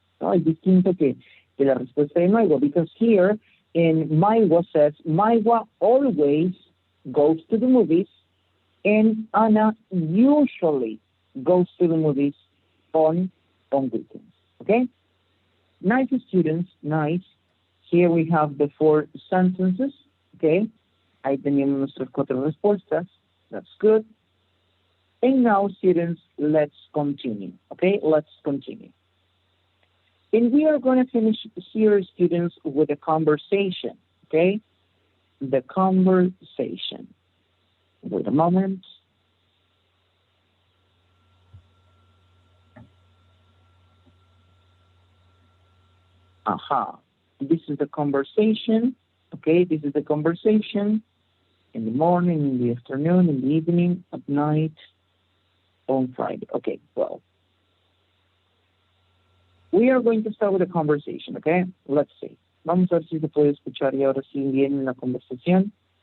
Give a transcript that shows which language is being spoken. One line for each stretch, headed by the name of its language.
Spanish: No, es distinto que la respuesta de Maigo,
English: because here in Maigo says, Maigo always goes to the movies and Ana usually goes to the movies on weekends, okay? Nice, students, nice. Here we have the 4 sentences, okay?
Spanish: Ahí teníamos nuestras 4 respuestas.
English: That's good. And now, students, let's continue, okay? Let's continue. And we are going to finish here, students, with a conversation, okay? The conversation. Wait a moment. Aha. This is the conversation, okay? This is the conversation in the morning, in the afternoon, in the evening, at night, on Friday. Okay, well, we are going to start with a conversation, okay? Let's see.
Spanish: Vamos a ver si se puede escuchar y ahora sí bien la conversación.